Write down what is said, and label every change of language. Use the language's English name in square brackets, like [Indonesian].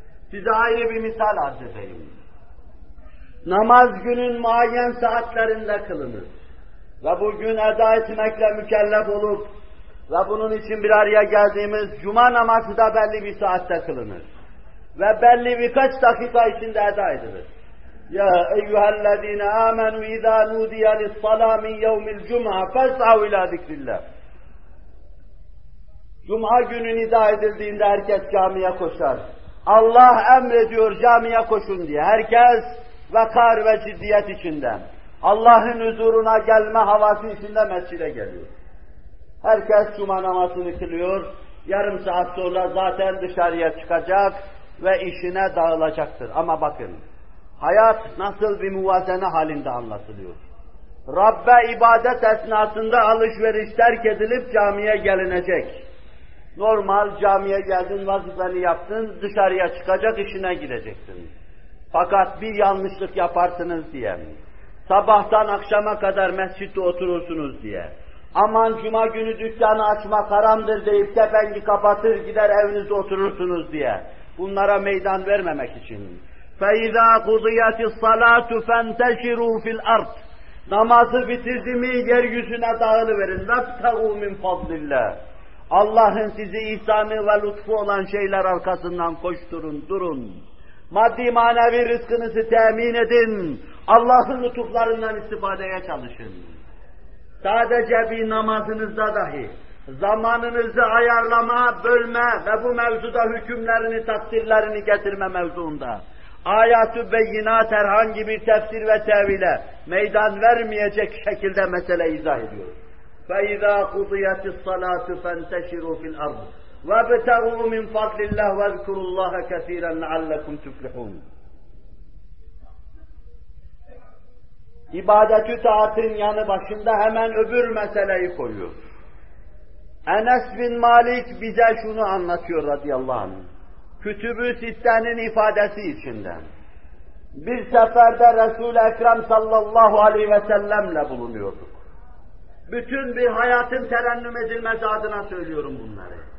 [Turkish] Size ayrı bir misal arz edeyim. Namaz günün muayyen saatlerinde kılınır. Ve bugün eda etmekle mükellef olup ve bunun için bir araya geldiğimiz cuma namazı da belli bir saatte kılınır. Ve belli birkaç dakika içinde eda edilir. [Arabic] يَا اَيُّهَا الَّذ۪ينَ آمَنُوا اِذَا نُودِيَ لِلصَّلَى مِنْ يَوْمِ الْجُمْعَةِ فَاسْعَوْا اِلٰى ذِكْرِ اللّٰهِ [Turkish] Cuma günü nida edildiğinde herkes camiye koşar. Allah emrediyor camiye koşun diye. Herkes vakar ve ciddiyet içinde. Allah'ın huzuruna gelme havası içinde mescide geliyor. Herkes cuma namazını kılıyor. Yarım saat sonra zaten dışarıya çıkacak ve işine dağılacaktır. Ama bakın. Hayat nasıl bir muvazene halinde anlatılıyor. Rabbe ibadet esnasında alışveriş terk edilip camiye gelinecek. Normal camiye geldin, vazifeni yaptın, dışarıya çıkacak, işine gideceksin. Fakat bir yanlışlık yaparsınız diye, sabahtan akşama kadar mescitte oturursunuz diye, aman cuma günü dükkanı açmak haramdır deyip tepengi kapatır gider evinizde oturursunuz diye, bunlara meydan vermemek için. [Arabic] فَإِذَا قُضِيَتِ الصَّلَاةُ فَانْتَشِرُوا فِي الْأَرْضِ [Turkish] Namazı bitirdi mi yeryüzüne dağılıverin. [Arabic] وَبْتَغُوا مِنْ فَضْلِ اللّٰهِ [Turkish] Allah'ın sizi ihsanı ve lütfu olan şeyler arkasından koşturun, durun. Maddi manevi rızkınızı temin edin. Allah'ın lütuflarından istifadeye çalışın. Sadece bir namazınızda dahi zamanınızı ayarlama, bölme ve bu mevzuda hükümlerini, takdirlerini getirme mevzuunda ayat-ı beyinat herhangi bir tefsir ve tevile meydan vermeyecek şekilde meseleyi izah ediyor. [Arabic] فَاِذَا قُضِيَتِ الصَّلَاةُ فَانْتَشِرُوا فِي الْأَرْضِ وَبْتَغُوا مِنْ فَضْلِ اللّٰهِ وَذْكُرُوا اللّٰهَ كَثِيرًا لَعَلَّكُمْ تُفْلِحُونَ [Turkish] İbadet-ü taatın yanı başında hemen öbür meseleyi koyuyor. Enes bin Malik bize şunu anlatıyor radıyallahu anh. Kütüb-ü Sitte'nin ifadesi içinden. Bir seferde Resul-i Ekrem sallallahu aleyhi ve sellem'le bulunuyorduk. Bütün bir hayatın terennüm edilmesi adına söylüyorum bunları.